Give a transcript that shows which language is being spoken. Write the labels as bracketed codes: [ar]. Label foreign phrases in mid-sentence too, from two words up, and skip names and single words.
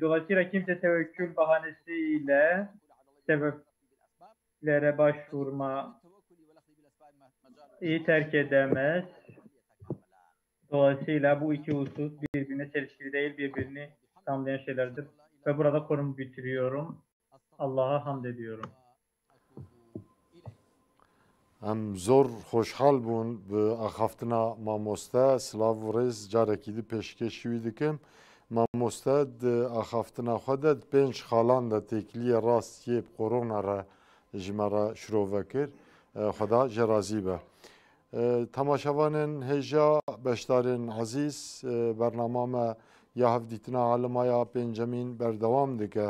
[tr] Dolayısıyla kimse tevekkül bahanesiyle sebeplere başvurma terk edemez. Dolayısıyla bu iki husus birbirine çelişkili değil, birbirini tamamlayan şeylerdir. Ve burada konumu bitiriyorum. Allah'a hamd ediyorum. [ku] Em zor xoşhal bûn bi axaftina mamoste silav û rêz carekî di pêşkêşî wî dikim. Mamoste di axaftina xwe de di pênc xalan de têkiliyê rastiyê bi korona re ji me re şirove kir. Xweda ji razî be. تماشاوانên hêja beşdarên ezîz bername me ya hevdîtina alimaya pêncemîn berdewam dike.